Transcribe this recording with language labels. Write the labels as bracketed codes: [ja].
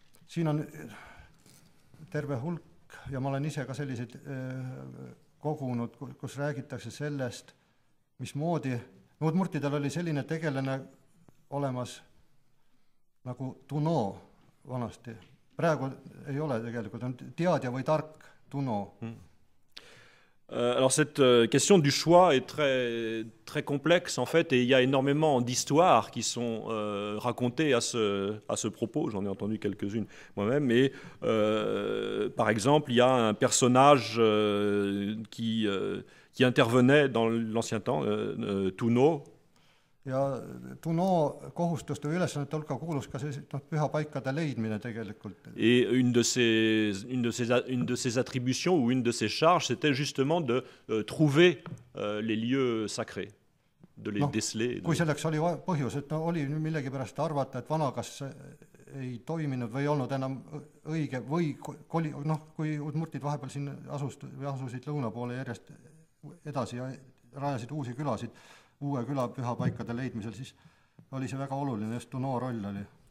[et] Siin on terve hulk ja ma olen ise ka selliseid kogunud, kus räägitakse sellest, mismoodi Udmurtidel oli selline tegelane olemas nagu Tuno vanasti. Praegu ei ole tegelikult, on teadja või tark Tuno. [fr] Alors cette question du choix est très, très complexe en fait, et il y a énormément d'histoires qui sont racontées à ce propos. J'en ai entendu quelques-unes moi-même. Mais par exemple, il y a un personnage qui intervenait dans l'ancien temps, Tuno. [et] Ja Tuno kohustuste või ülesannete hulka kuulus ka pühapaikade leidmine tegelikult. [fr] Et une de ses attributions ou une de ses charges, c'était justement de trouver les lieux sacrés, de les déceler. [et] Kui selleks oli põhjus, et oli millegi pärast arvata, et vana kas ei toiminud või ei olnud enam õige või kui Udmurtid vahepeal siin asusid lõuna poole järjest edasi ja rajasid uusi külasid, uue küla pühapaikade leidmisel, siis oli see väga oluline, just Tuno roll oli.